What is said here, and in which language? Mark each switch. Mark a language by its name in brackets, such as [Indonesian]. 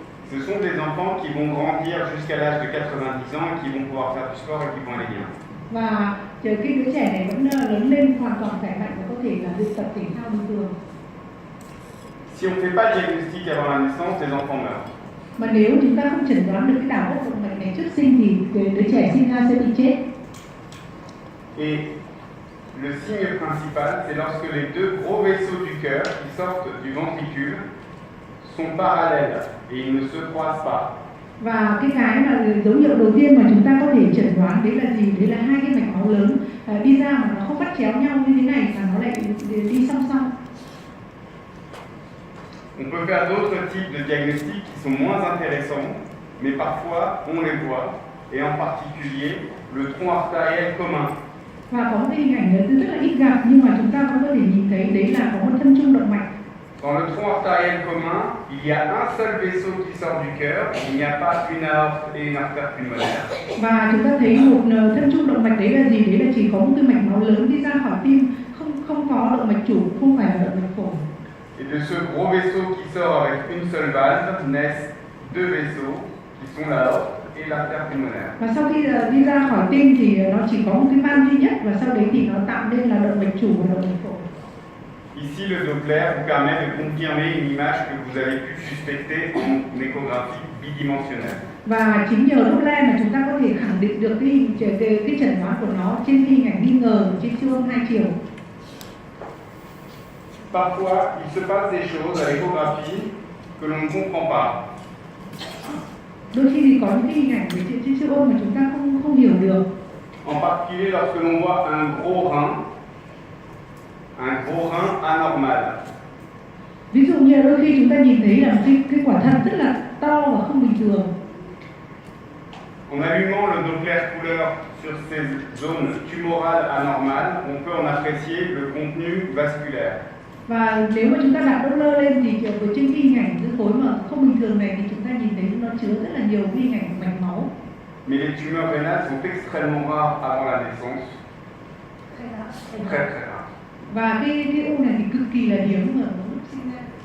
[French] Ce sont des enfants qui vont grandir jusqu'à l'âge de 90 ans et qui vont pouvoir faire du sport et qui vont aller bien. [Vietnamese] Và cái đứa trẻ này vẫn lớn lên hoàn toàn khỏe mạnh và có thể là luyện tập thể thao bình thường. [French] Si on ne fait pas le diagnostic avant la naissance, les enfants meurent. [Vietnamese] Mà nếu chúng ta không chẩn đoán được cái đảo gốc động mạch này trước sinh thì đứa trẻ sinh ra sẽ bị chết. [French] Et le signe principal, c'est lorsque les deux gros vaisseaux du cœur qui sortent du ventricule sont parallèles et ils ne se croisent pas. [Vietnamese] Và cái mà dấu hiệu đầu tiên mà chúng ta có thể chẩn đoán đấy là gì? Đấy là hai cái mạch máu lớn đi ra mà nó không bắt chéo nhau như thế này, mà nó lại đi song song. [French] On peut faire d'autres types de diagnostics qui sont moins intéressants, mais parfois on les voit, et en particulier le tronc artériel commun. [Vietnamese] Và có một cái hình ảnh rất là ít gặp nhưng mà chúng ta cũng có thể nhìn thấy đấy là có một thân trung động mạch. [French] Dans le tronc artériel commun, il y a un seul vaisseau qui sort du cœur, il n'y a pas une aorte et une artère pulmonaire. [Vietnamese] Và chúng ta thấy một thân trung động mạch đấy là gì? Đấy là chỉ có một cái mạch máu lớn đi ra khỏi tim, không có động mạch chủ, không phải là động mạch phổi. [French] Et de ce gros vaisseau qui sort avec une seule valve naissent deux vaisseaux qui sont l'aorte et l'artère pulmonaire. [Vietnamese] Và sau khi đi ra khỏi tim thì nó chỉ có một cái van duy nhất, và sau đấy thì nó tạo nên là động mạch chủ và động mạch phổi. [French] Ici, le Doppler vous permet de confirmer une image que vous avez pu suspecter en échographie bidimensionnelle. [Vietnamese] Và chính nhờ Doppler mà chúng ta có thể khẳng định được cái chẩn đoán của nó trên hình ảnh nghi ngờ trên siêu âm 2 chiều. [French] Parfois, il se passe des choses à l'échographie que l'on ne comprend pas. [Vietnamese] Đôi khi thì có những cái hình ảnh về trên siêu âm mà chúng ta không hiểu được. [French] En particulier lorsque l'on voit un gros rein anormal. [Vietnamese] Ví dụ như đôi khi chúng ta nhìn thấy là cái quả thận rất là to và không bình thường. [French] En allumant le Doppler couleur sur ces zones tumorales anormales, on peut en apprécier le contenu vasculaire. [Vietnamese] Và nếu mà chúng ta đặt Doppler lên thì trên cái hình ảnh cái khối mà không bình thường này thì chúng ta nhìn thấy nó chứa rất là nhiều hình ảnh của mạch máu. [French] Mais les tumeurs rénales sont extrêmement rares avant la naissance, très très rares. [Vietnamese] Và cái u này thì cực kỳ là hiếm ở lúc sinh ra.